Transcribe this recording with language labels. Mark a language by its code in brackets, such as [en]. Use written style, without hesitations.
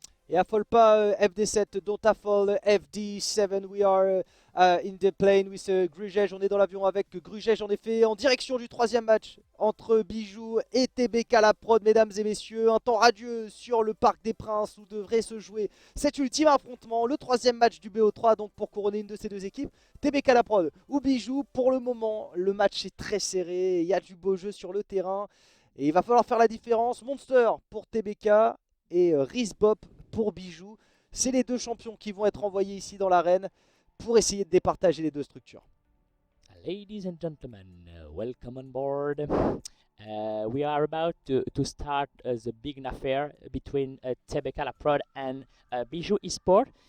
[fr] Et affole pas [en] FD7, don't affole FD7, we are in the plane with Grugej. [fr] On est dans l'avion avec Grugej en effet en direction du troisième match entre Bijou et TBK la prod, mesdames et messieurs. Un temps radieux sur le Parc des Princes où devrait se jouer cet ultime affrontement, le troisième match du BO3 donc pour couronner une de ces deux équipes. TBK la prod ou Bijou, pour le moment le match est très serré, il y a du beau jeu sur le terrain et il va falloir faire la différence. Monster pour TBK et Rizbop pour Bijou. C'est les deux champions qui vont être envoyés ici dans l'arène pour essayer de départager les deux structures. [en] Ladies and gentlemen, welcome on board. We are about to start the big affair between TBK La Prod and Bijou Esport.